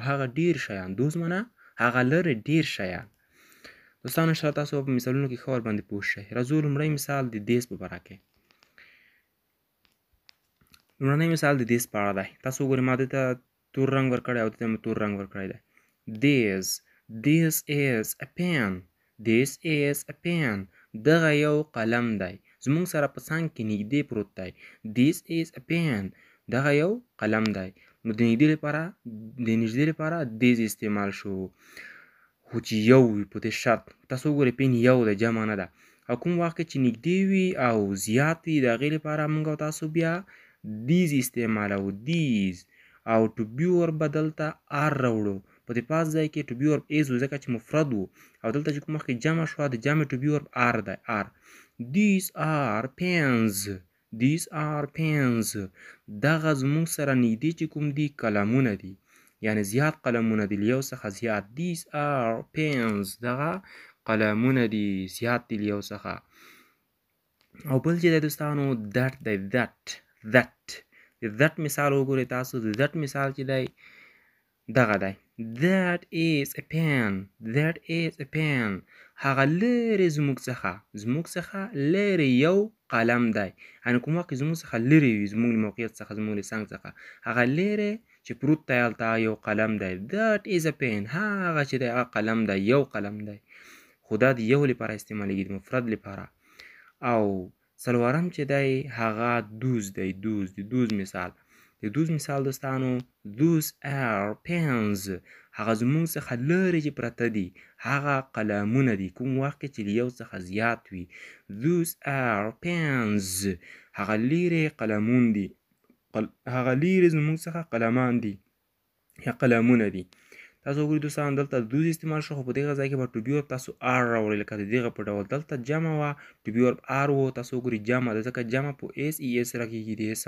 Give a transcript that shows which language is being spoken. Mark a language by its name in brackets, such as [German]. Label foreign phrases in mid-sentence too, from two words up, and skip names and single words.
[Pashto] هغه ډېر شیان، دوز معنا هغه لرې ډېر شیان. دوستانو انشاءالله تاسو په مثالونو کې ښه ورباندې پوه شئ. راځو لومړی مثال د دیز په باره کې. لومړنی مثال د دیز په اړه دی. تاسو وګورئ ما دې ته تور رنګ ورکړی او دې ته مې تور رنګ ورکړی دی. [English] This is a pen. This is a pen. [Pashto] دغه یو قلم دی. زموږ سره په څنګ کې نږدې پروت دی. [English] This is a pen. [Pashto] دغه یو قلم دی. نو د نږدې لپاره دیز استعمال شو، خو چې یو وي په دې شرط. تاسو وګورئ پین یو دی، جمع نه ده. او کوم وخت کې چې نږدې وي او زیات وي د هغې لپاره موږ او تاسو بیا دیز استعمالوو. دیز. او [English] to be verb [Pashto] به دلته آر راوړو. په دې پاس ځای کې [English] to be verb is [Pashto] و ځکه چې مفرد و، او دلته چې کوم وخت کې جمع شوه د جمع [English] to be verb are [Pashto] دی. [English] آر. These are pens. These are pens. [Pashto] دغه زموږ سره نږدې چې کوم دي قلمونه دي، یعنی زیات قلمونه دي، له یو څخه زیات. [English] These are pens. [Pashto] دغه قلمونه دي، زیات دي له یو څخه. او بل چې دی دوستانو دټ دی. د دټ مثال وګورئ تاسو. د دټ مثال چې دی دغه دی. [English] That is a pen. That is a pen. [Pashto] هغه لرې زموږ څخه لرې یو قلم دی. یعنې کوم وخت زموږ څخه لرې وي، زموږ له موقعیت څخه، زموږ له څنګ څخه، هغه لرې چې پروت دی هلته یو قلم دی. [English] That is a pen. [Pashto] هغه چې دی هغه قلم دی، یو قلم دی، خو دا د یو لپاره استعمالیږي، د مفرد لپاره. او څلورم چې دی هغه دوز دی. د دوز مثال. د دوز مثال دوستانو [English] those are pens. [Pashto] هغه زموږ څخه لرې چې پرته دي، هغه قلمونه دي، کوم وخت کې چې له یو څخه زیات وي. [English] those are pens. [Pashto] هغه لرې قلمون دي، هغه لرې زموږ څخه قلمان دي یا قلمونه دي. تاسو وګورئ دوستان دلته دوز استعمال شو، خو په دغه ځای کې به [English] to be verb [Pashto] تاسو آر راوړئ، لکه د دغه په ډول. دلته جمع وه، [English] to be verb are [Pashto] و. تاسو وګورئ جمع ده، ځکه جمع په ایس ای ایس سره کېږي د اسم.